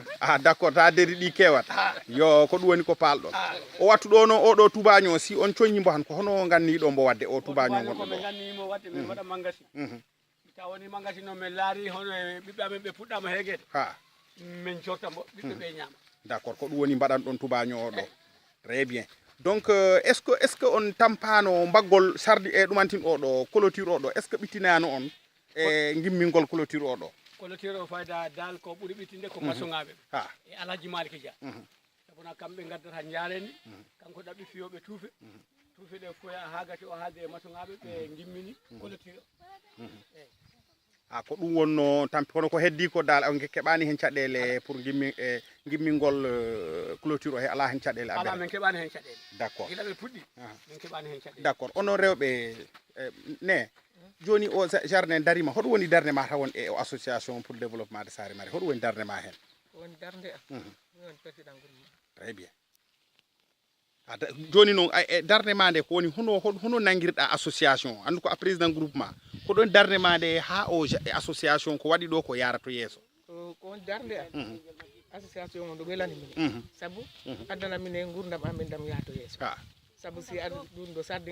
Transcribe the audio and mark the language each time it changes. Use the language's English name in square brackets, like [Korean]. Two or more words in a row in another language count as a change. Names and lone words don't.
[French] ah d' accord [Fula] ta deri ɗi kewat yo ko ɗum woni ko palɗon o wattu ɗo no oɗo tubaño si on coññimo han ko hono ganniɗo mbo wadde o tubaño gonɗo komin gannimo wadde min mbaɗa magasin taw woni magasin noon min laari hono e ɓiɓɓe amen ɓe puɗɗama heeguede min jorta mbo ɓiɓɓe ɓe ñaama [French] d' accord [Fula] ko ɗum woni mbaɗan ɗon tubaño o ɗo [French] très bien donc est ce que [Fula] on tampano mbaggol sardi e ɗumantin oɗo clôture oɗo [French] est ce que [Fula] ɓittinano on e gimmingol clôture oɗo clôture o fayda dal ko ɓuuri ɓittinde ko maçonŋaɓe e alhaji maliki dia sabuna kamɓe gaddata jaareni kanko ɗaɓɓi fiyoɓe tuufe tuufe ɗe foya ha gati o haalde e maçonŋaɓe ɓe gimmini clôture ko ɗum wonno tampi kono ko heddi ko dal on keɓani hen caɗele pour gimmingol clôture o he ala hen caɗele ala min keɓani hen caɗele [French] d' accord [Fula] gila ɓe puɗɗi min keɓani hen caɗele [French] d' accord [Fula] onon rewɓe ne joni o jardin darima hoɗum woni darde ma tawon e o [French] association pour développement de Saare Mari [Fula] hoɗum woni darde ma hen woni darde am woni [French] président groupement [Fula] très bien joni noon e darde ma nde ko woni hono nanguirɗa association andu ko a [French] président groupement [Fula] ko ɗon darde ma nde ha o association ko waɗi ɗo ko yarata yeeso ko woni darde am association o ɗo welani minen saabu addana minen gurdam amin dam yaato yeeso saabu si ɗum ɗo sardin